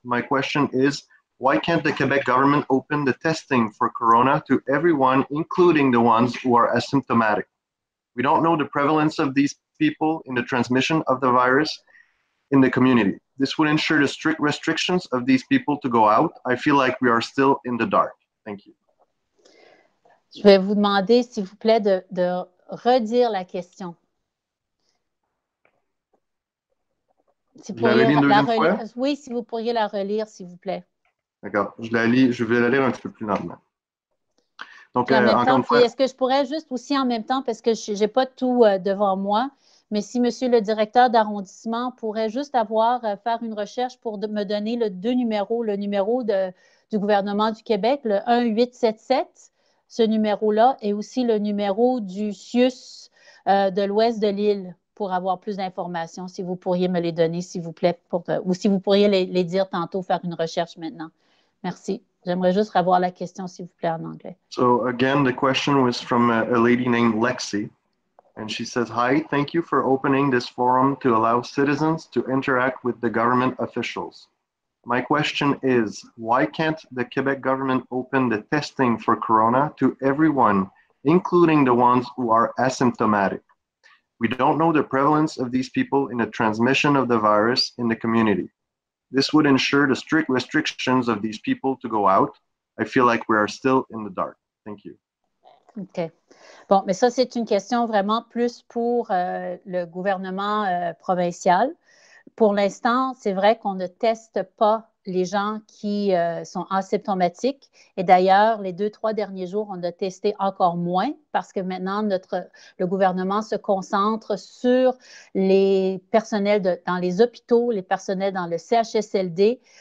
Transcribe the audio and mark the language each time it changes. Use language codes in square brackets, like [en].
[en] My question is, why can't the Quebec government open the testing for corona to everyone, including the ones who are asymptomatic? We don't know the prevalence of these people in the transmission of the virus in the community. This would ensure the strict restrictions of these people to go out. I feel like we are still in the dark. Thank you. [fr] Je vais vous demander, s'il vous plaît, de redire la question. Si Je la relis une deuxième fois? Oui, si vous pourriez la relire, s'il vous plaît. D'accord. Je vais la lire un petit peu plus lentement. Donc, encore une fois... Est-ce que je pourrais juste aussi en même temps, parce que je n'ai pas tout devant moi, mais si Monsieur le directeur d'arrondissement pourrait juste faire une recherche pour me donner deux numéros, le numéro du gouvernement du Québec, le 1-877, ce numéro-là, et aussi le numéro du CIUS de l'ouest de l'île pour avoir plus d'informations, si vous pourriez me les donner, s'il vous plaît, ou si vous pourriez les dire tantôt, faire une recherche maintenant. Merci. J'aimerais juste revoir la question, s'il vous plaît, en anglais. [en] So again, the question was from a lady named Lexi. And she says, Hi, thank you for opening this forum to allow citizens to interact with the government officials. My question is, why can't the Quebec government open the testing for corona to everyone, including the ones who are asymptomatic? We don't know the prevalence of these people in the transmission of the virus in the community. This would ensure the strict restrictions of these people to go out. I feel like we are still in the dark. Thank you. OK. [fr] Bon, mais ça, c'est une question vraiment plus pour le gouvernement provincial. Pour l'instant, c'est vrai qu'on ne teste pas les gens qui sont asymptomatiques. Et d'ailleurs, les 2-3 derniers jours, on a testé encore moins parce que maintenant, le gouvernement se concentre sur les personnels dans les hôpitaux, les personnels dans le CHSLD.